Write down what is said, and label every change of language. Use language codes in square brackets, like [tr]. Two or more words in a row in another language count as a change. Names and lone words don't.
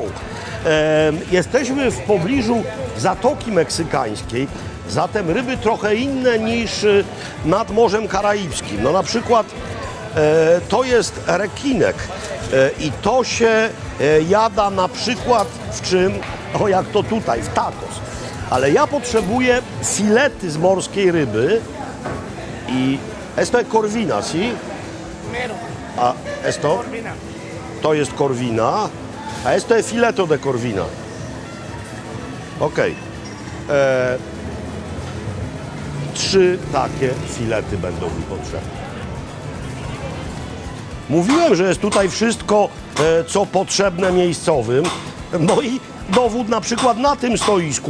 [pl] Jesteśmy w pobliżu Zatoki Meksykańskiej, zatem ryby trochę inne niż nad Morzem Karaibskim. No na przykład to jest rekinek i to się jada na przykład w czym? O jak to tutaj, w tacos. Ale ja potrzebuję filety z morskiej ryby. [es] Y esto es corvina, ¿sí? A esto? [pl] To jest korwina, [es] a esto es fileto de corvina. [pl] Okej. 3 takie filety będą mi potrzebne. Mówiłem, że jest tutaj wszystko, co potrzebne miejscowym. No i dowód na przykład na tym stoisku.